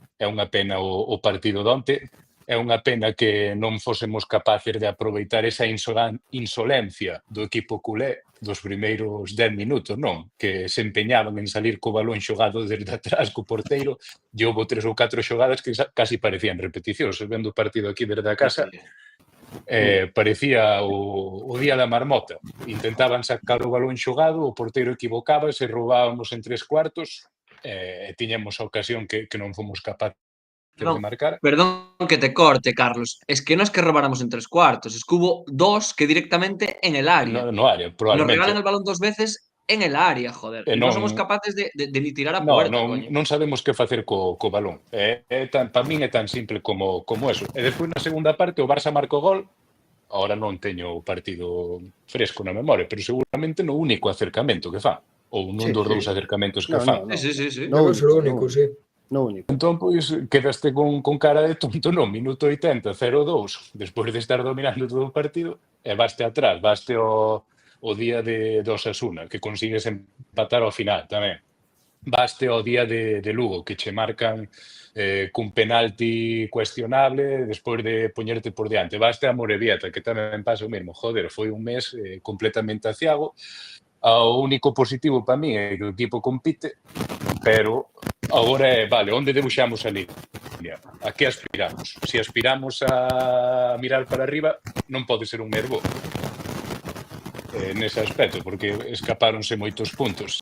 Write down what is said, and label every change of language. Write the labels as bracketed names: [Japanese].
[Galician] É unha pena o partido de onte, é unha pena que non fósemos capaces de aproveitar esa insolencia do equipo culé dos primeiros 10 minutos, non? Que se empeñaban en salir co balón xogado desde atrás co porteiro, e houbo 3 ou 4 xogadas que casi parecían repeticións. Vendo o partido aquí desde a casa, parecía o día da marmota. Intentaban sacar o balón xogado, o porteiro equivocábase, roubábamos en 3 cuartos, e tiñamos a ocasión que non fomos capaces de marcar. [Spanish] Perdón que te corte, Carlos. Es que no es que robáramos en 3 cuartos, es que hubo 2 que directamente en el área. No área, Nos probablemente. regalan el balón 2 veces en el área, joder. Y no somos capaces de ni tirar a puerta, coño. [Galician] Non sabemos que facer co balón. Para min é tan simple como eso. E despois na segunda parte o Barça marca o gol. Ahora non teño o partido fresco na memoria, pero seguramente no único acercamento que fa. Ou nun dos dous acercamentos que fa. Sí. Non é o único, sí. No único. Entón, pois, quedaste con cara de tonto no minuto 80, 0-2, despois de estar dominando todo o partido, e vaste atrás, vaste o día de Osasuna, que consigues empatar ao final tamén. Vaste ao día de Lugo, que che marcan cun penalti cuestionable despois de poñerte por diante. Vaste a Morevieta, que tamén pasa o mesmo. Joder, foi un mes completamente aciago. O único positivo para mí é que o equipo compite, pero agora é, vale, onde debuxamos a línea? A que aspiramos? Se aspiramos a mirar para arriba, non pode ser un mergo nese aspecto, porque escapáronse moitos puntos.